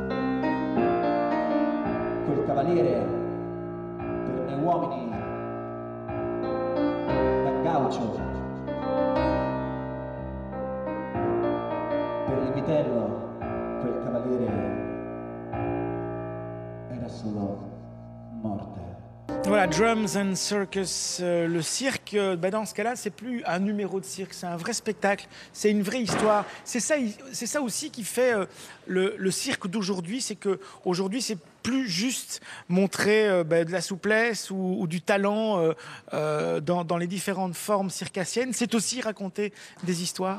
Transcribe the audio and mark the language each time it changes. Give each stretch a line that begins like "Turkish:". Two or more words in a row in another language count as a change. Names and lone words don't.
Italian: Quel cavaliere, per noi uomini, da gaucho, per il vitello, quel cavaliere era solo morte.
French: Voilà, Drums and Circus, le cirque, dans ce cas-là, c'est plus un numéro de cirque, c'est un vrai spectacle, c'est une vraie histoire. C'est ça aussi qui fait le cirque d'aujourd'hui, c'est qu'aujourd'hui, c'est plus juste montrer de la souplesse ou du talent dans les différentes formes circassiennes, c'est aussi raconter des histoires.